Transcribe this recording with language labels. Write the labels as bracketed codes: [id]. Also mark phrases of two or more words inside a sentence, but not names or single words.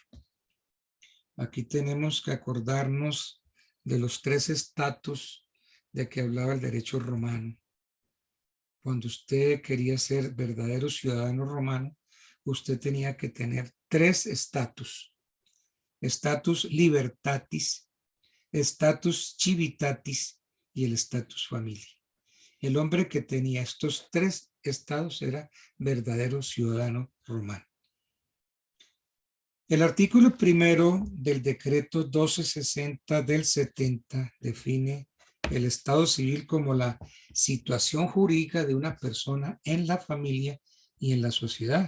[es] Aquí tenemos que acordarnos de los 3 estatus de que hablaba el derecho romano. Cuando usted quería ser verdadero ciudadano romano, usted tenía que tener 3 estatus. [la] Status libertatis, status civitatis [es] y el [la] status familia. [es] El hombre que tenía estos 3 estados era verdadero ciudadano romano. El artículo 1 del decreto 1260 del 70 define el estado civil como la situación jurídica de una persona en la familia y en la sociedad.